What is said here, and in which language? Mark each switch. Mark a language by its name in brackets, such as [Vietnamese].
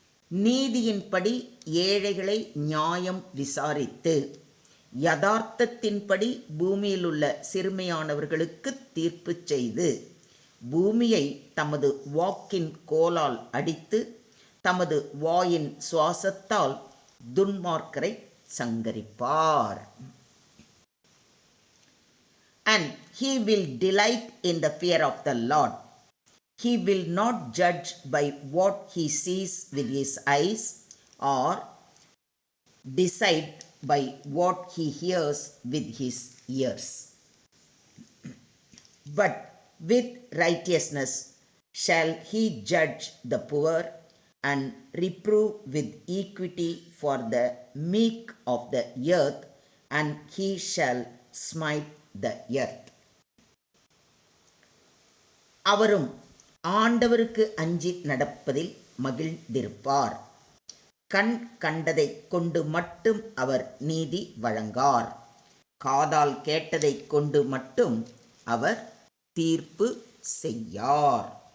[Tamil] நீதியின்படி ஏழைகளை நியாயம் விசாரித்து யதார்த்தத்தின்படி பூமியிலுள்ள சிறுமையானவர்களுக்கு தீர்ப்பு செய்து பூமியை தமது வாக்கின் கோலால் அடித்து தமது வாயின் சுவாசத்தால் துன்மார்க்கரை சங்கரிப்பார். [English] And he will delight in the fear of the Lord. He will not judge by what he sees with his eyes or decide by what he hears with his ears. But with righteousness shall he judge the poor and reprove with equity for the meek of the earth, and he shall smite the earth. [Tamil] அவரும் ஆண்டவருக்கு அஞ்சி நடப்பதில் மகிழ்ந்திருப்பார். கண் கண்டதை கொண்டு மட்டும் அவர் நீதி வழங்கார். காதால் கேட்டதை கொண்டு மட்டும் அவர் தீர்ப்பு செய்யார்.